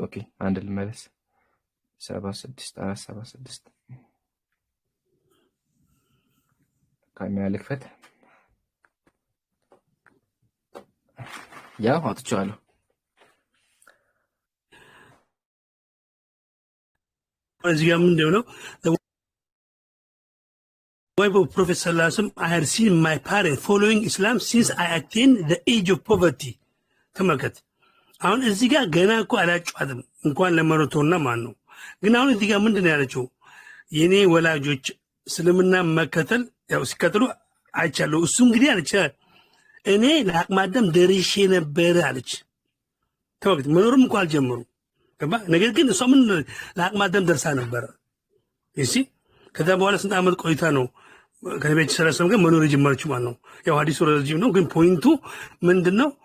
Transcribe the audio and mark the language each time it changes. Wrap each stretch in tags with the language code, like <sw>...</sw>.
<am>ኦኬ አንድ ልመለስ 76 ካሜራ ልክፈት። ያው አጥቻለሁ። እዚህ ጋር ምንድን ነው</am> <en>wife of Prophet sallallahu alaihi wasallam, I had seen my parents following Islam since I attained the age of poverty.</en> <am>ተመልከት አሁን እዚህ ጋር ገና እኮ አላጫትም እንኳን ለመረቶና ማን ነው ግን አሁን እዚህ ጋር ምንድን ነው ያለችው? የኔ ወላጆች እስልምና መከተል ያው ሲከተሉ አይቻለሁ። እሱ እንግዲህ አለች እኔ ለአቅመ አዳም ደርሼ ነበር አለች። ተመልከት መኖርም እንኳን አልጀመሩ ገባ። ነገር ግን እሷ ምን ለአቅመ አዳም ደርሳ ነበር። እሺ ከዛ በኋላ ስንት ዓመት ቆይታ ነው ከነቢያችን ሰለላሁ ዐለይሂ ወሰለም ጋር መኖር የጀመረችው ማለት ነው። ያው ሐዲሱ ረጅም ነው ግን ፖይንቱ ምንድነው?</am>